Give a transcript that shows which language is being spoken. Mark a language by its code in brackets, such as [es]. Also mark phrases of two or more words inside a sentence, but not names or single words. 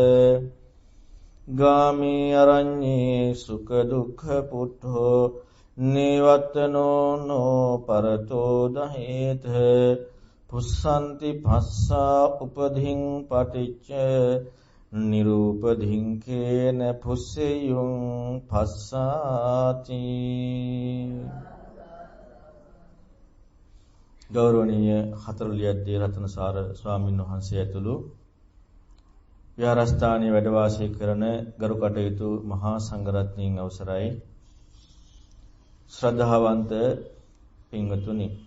[pi] ගාමී අරඤ්ඤේ සුඛ දුක්ඛ පුට්ඨෝ නේවත්තනෝ නෝ පරතෝ දහේත පුස්සන්ති භස්සා උපධින් පටිච්ච නිරූපධින් කේන පුස්සෙයුං භස්සාති. [si] ගෞරවනීය හතරලියද්දී රතනසාර ස්වාමීන් වහන්සේ ඇතුළු විහාරස්ථානයේ වැඩ වාසය කරන ගරු කටයුතු මහා සංඝරත්නයන් අවසරයි ශ්‍රද්ධාවන්ත පින්වතුනි,